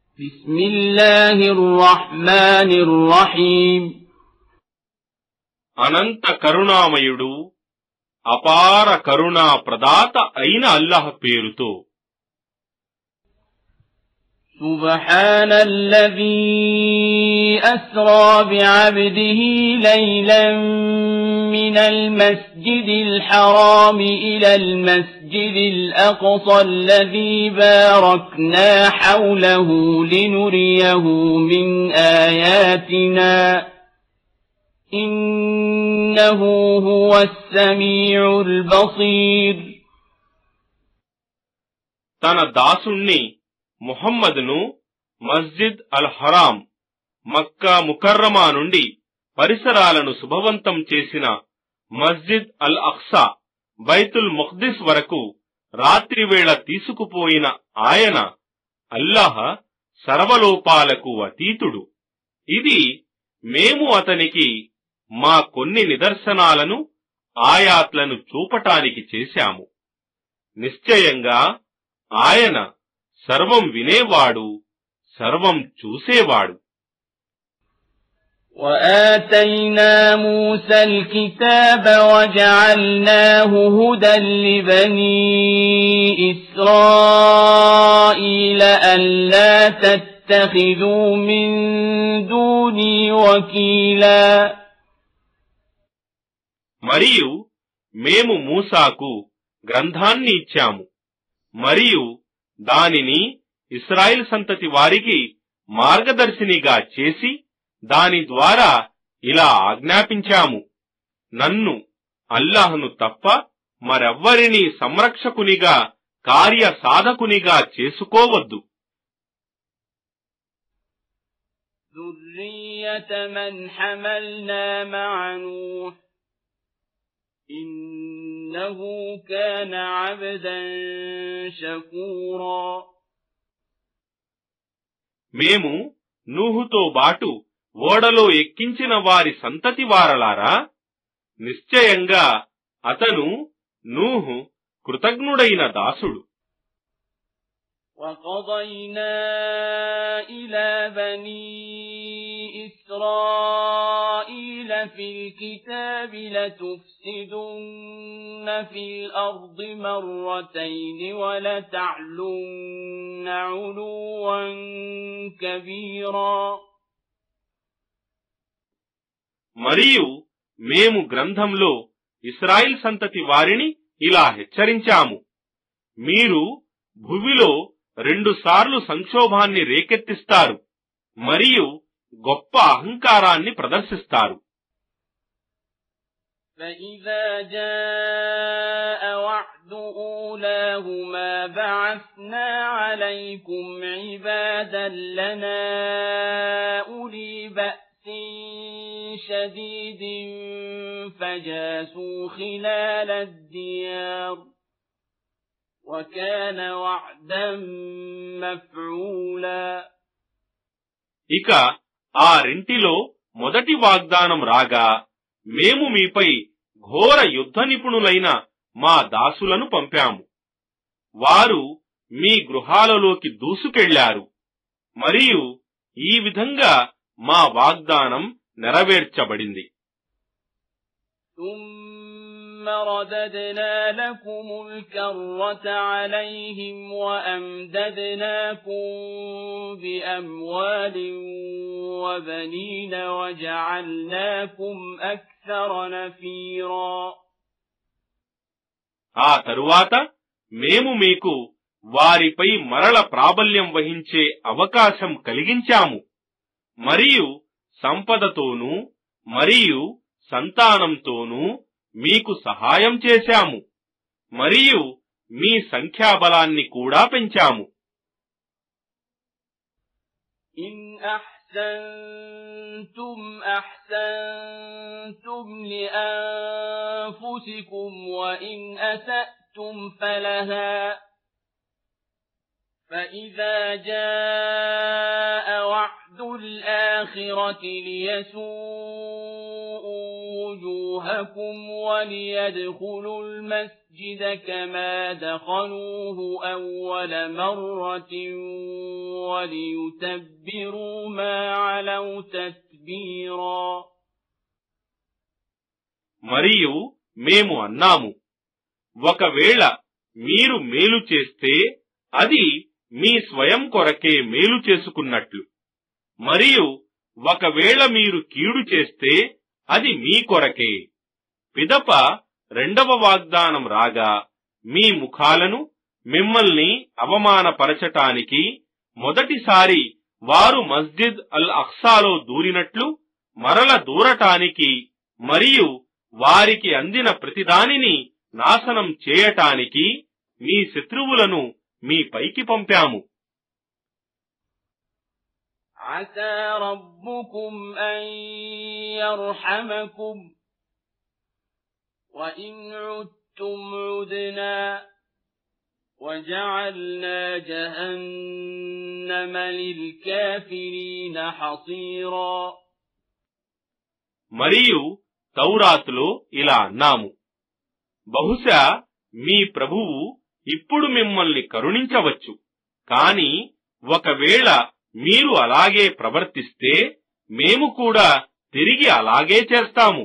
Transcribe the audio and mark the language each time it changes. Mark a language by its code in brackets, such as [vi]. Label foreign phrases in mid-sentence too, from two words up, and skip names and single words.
[ar] بسم الله الرحمن الرحيم [te] అనంత కరుణామయుడు అపార కరుణా ప్రదాత అయిన అల్లాహ్ పేరుతో. [ar] سبحان الذي أسرى بعبده ليلا من المسجد الحرام إلى المسجد الأقصى الذي باركنا حوله لنريه من آياتنا إنه هو السميع البصير. [te] తన దాసుణ్ణి ముహమ్మదును మస్జిద్ అల్ హరాం మక్కా ముకర్రమా నుండి పరిసరాలను శుభవంతం చేసిన మస్జిద్ అల్ అఖ్సా బైతుల్ ముఖ్దిస్ వరకు రాత్రివేళ తీసుకుపోయిన ఆయన అల్లాహ్ సర్వలోపాలకు అతీతుడు. ఇది మేము అతనికి మా కొన్ని నిదర్శనాలను ఆయాత్లను చూపటానికి చేశాము. నిశ్చయంగా ఆయన సర్వం వినేవాడు, సర్వం చూసేవాడు. [ar] وآتينا موسى الكتاب وجعلناه هدى لبني إسرائيل ألا تتخذوا من دوني وكيلا. [te] మరియు మేము మూసాకు గ్రంథాన్ని ఇచ్చాము మరియు దానిని ఇశ్రాయేల్ సంతతి వారికి మార్గదర్శినిగా చేసి దాని ద్వారా ఇలా ఆజ్ఞాపించాము, నన్ను అల్లాహ్ను తప్ప మరెవ్వరినీ సంరక్షకునిగా కార్య సాధకునిగా చేసుకోవద్దు. [ar] ذرية من حملنا مع نوح إنه كان عبدا شكورا. [te] మేము నూహుతో బాటు ఓడలో ఎక్కించిన వారి సంతతి వారలారా, నిశ్చయంగా అతను నూహు కృతజ్ఞుడైన దాసుడు. [ar] وَقَضَيْنَا إِلَى بَنِي إِسْرَائِيلَ فِي الْكِتَابِ لَتُفْسِدُنَّ فِي الْأَرْضِ مَرَّتَيْنِ وَلَتَعْلُنَّ عُلُوًّا كَبِيرًا. [te] మరియు మేము గ్రంథంలో ఇశ్రాయేల్ సంతతి వారిని ఇలా హెచ్చరించాము, మీరు భూమిలో 2 సార్లు సంక్షోభాన్ని రేకెత్తిస్తారు మరియు గొప్ప అహంకారాన్ని ప్రదర్శిస్తారు. [ar] فَإِذَا جَاءَ وَعْدُ أُولَاهُمَا بَعَثْنَا عَلَيْكُمْ عِبَادًا لَنَا أُولِي بَأْسٍ شَدِيدٍ فَجَاسُوا خِلَالَ الدِّيَارِ وَكَانَ وَعْدًا مَفْعُولًا. [te] ఇక ఆ రెంటిలో మొదటి వాగ్దానం రాగా మేము మీపై ఘోర యుద్ధ నిపుణులైన మా దాసులను పంపాము. వారు మీ గృహాలలోకి దూసుకెళ్లారు మరియు ఈ విధంగా మా వాగ్దానం నెరవేర్చబడింది. [ar] ثُمَّ رَدَدْنَا لَكُمُ الْكَرَّةَ عَلَيْهِمْ وَأَمْدَدْنَاكُمْ بِأَمْوَالٍ وَبَنِينَ وَجَعَلْنَاكُمْ أَكْثَرَ نَفِيرًا. [te] ఆ తరువాత మేము మీకు వారిపై మరల ప్రాబల్యం వహించే అవకాశం కలిగించాము మరియు సంపదతోనూ మరియు సంతానంతోనూ మీకు సహాయం చేశాము మరియు మీ సంఖ్యాబలాన్ని కూడా పెంచాము. [ar] إن أحسنتم أحسنتم لأنفسكم وإن أسأتم فلها فإذا جاء وعد الآخرة ليسوءوا وجوهكم وليدخلوا المسجد كما دخلوه أول مرة وليتبروا ما علوا تتبيرا. [te] మరియు మేము అన్నాము, ఒకవేళ మీరు మేలు చేస్తే అది మీ స్వయం కొరకే మేలు చేసుకున్నట్లు, మరియు ఒకవేళ మీరు కీడు చేస్తే అది మీ కొరకే. పిదప రెండవ వాగ్దానం రాగా మీ ముఖాలను మిమ్మల్ని అవమానపరచటానికి మొదటిసారి వారు మస్జిద్ అల్ అఖ్సాలో దూరినట్లు మరల దూరటానికి మరియు వారికి అందిన ప్రతిదానిని నాశనం చేయటానికి మీ శత్రువులను మీ పైకి పంపాము. [ar] عسى ربكم أن يرحمكم وإن عدتم عدنا وجعلنا جهنم للكافرين حصيرا. [te] మరియు తౌరాతులో ఇలా అన్నాము, బహుశా మీ ప్రభువు ఇప్పుడు మిమ్మల్ని కరుణించవచ్చు, కాని ఒకవేళ మీరు అలాగే ప్రవర్తిస్తే మేము కూడా తిరిగి అలాగే చేస్తాము.